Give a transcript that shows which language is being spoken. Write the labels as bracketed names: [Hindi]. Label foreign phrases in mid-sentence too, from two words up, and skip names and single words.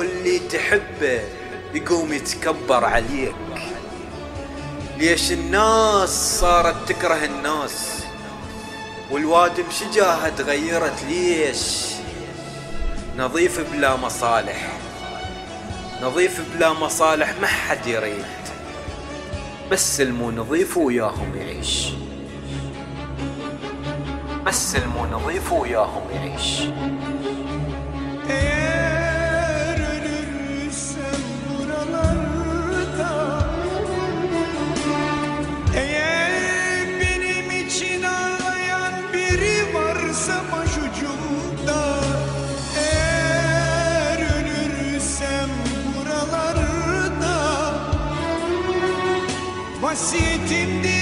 [Arabic] اللي تحبه يقوم يتكبر عليك، ليش الناس صارت تكره الناس والوادم شجاها تغيرت، ليش نظيف بلا مصالح، نظيف بلا مصالح ما حد يريد، بس المو نظيف وياهم يعيش، بس المو نظيف وياهم يعيش. [Turkish] Eğer ölürsem buralarda, eğer benim için ağlayan biri varsa başucumda, eğer ölürsem buralarda vasiyetim